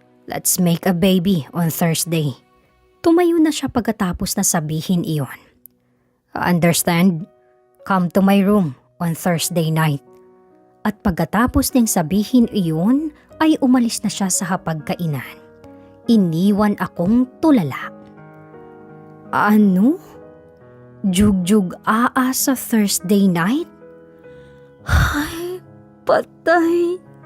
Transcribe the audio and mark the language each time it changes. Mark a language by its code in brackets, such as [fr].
[en] Let's make a baby on Thursday. [tl] Tumayo na siya pagkatapos na sabihin iyon. [en] Understand? Come to my room on Thursday night. [tl] At pagkatapos niyang sabihin iyon ay umalis na siya sa hapagkainan. Iniwan akong tulala. Ano? Jugjug-aa sa Thursday night? Ay, patay.